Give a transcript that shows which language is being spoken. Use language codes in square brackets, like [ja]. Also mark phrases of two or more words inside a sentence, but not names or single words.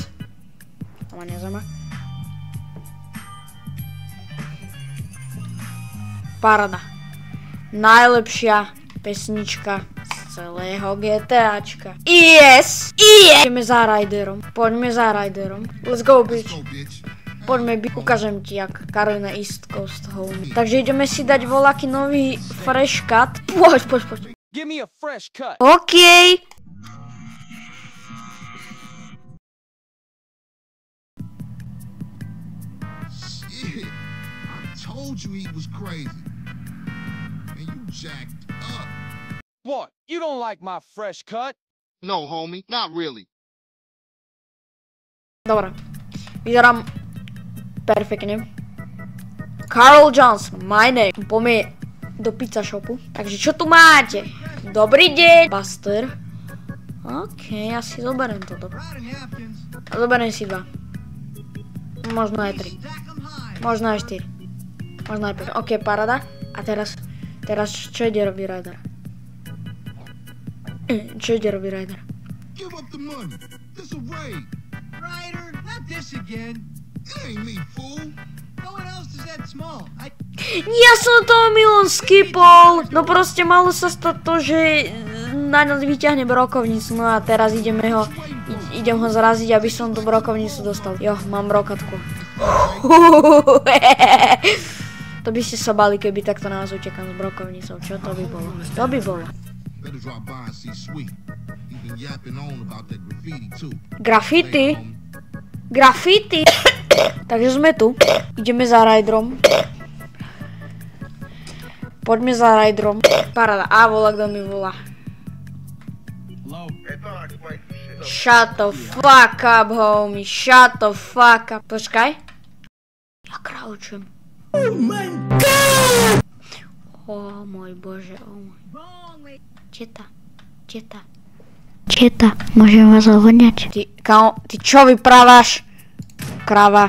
[sk] To ma nezaujíma. Paráda. Najlepšia pesnička z celého GTAčka. Yes! Poďme za Riderom. [en] Let's go, bitch. [sk] Poďme, ukážem ti, jak Carolina [en] East Coast Home. [sk] Takže ideme si dať voľaký nový [en] fresh cut. [sk] Poď. [en] Give me a fresh cut. OK. Shit, I told you he was crazy. And you jacked up. What? You don't like my fresh cut? No, homie, not really. [sk] Dobre. Vyzerám perfektne. Carl Johnson, [en] my name. [sk] Poďme do pizza shopu. Takže čo tu máte? Dobrý deň. Buster. OK, ja si zoberiem toto. Zoberiem si 2. Možno aj 3. Možno aj 4. Možno aj 5. OK, paráda. A teraz čo ide robiť Ryder? [en] Give up the money. This a raid. Ryder, not this again. It ain't me, fool. No one else is that small. [sk] Ja som to milom skipol. No proste malo sa stať to, že na nás vyťahne brokovnicu. No a teraz idem ho zraziť, aby som tú brokovnicu dostal. Jo, mám brokatku. To by ste sa bali, keby takto na nás utekám s brokovnicou. Čo to by bolo? To by bolo. Graffiti. Takže sme tu. Ideme za Riderom. Poďme za Riderom. Paráda. A volá, kto mi volá. [en] Shut the fuck up, homie. Shut the fuck up. [sk] Počkaj. Ja kraučujem. [en] Oh my god! [sk] Oh môj bože, oh môj. Četa, môžem vás ohodňať? Ty čo vyprávaš? Krava.